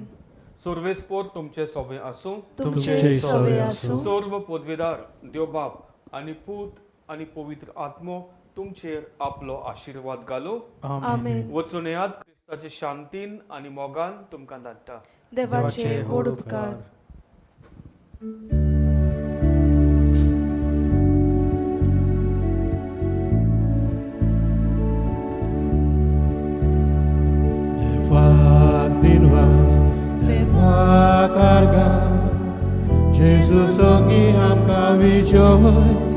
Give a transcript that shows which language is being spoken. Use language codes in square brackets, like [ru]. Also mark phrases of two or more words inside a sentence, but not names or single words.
[kok] सर्वेस्पोर तुमचे सोबे आसूं. तुमचे सवे आसूं. सर्व पदवीदार देव बाप आनी पूत आनी पवित्र आत्मो तुमचेर आपलो आशिर्वाद घालो. आमेन. वचून येयात क्रिस्ताचे शांतीन आनी मोगान तुमकां धाडटा. देवाचे व्हड उपकार. Devac din was, devac argan, Jesus songi amka vijoy.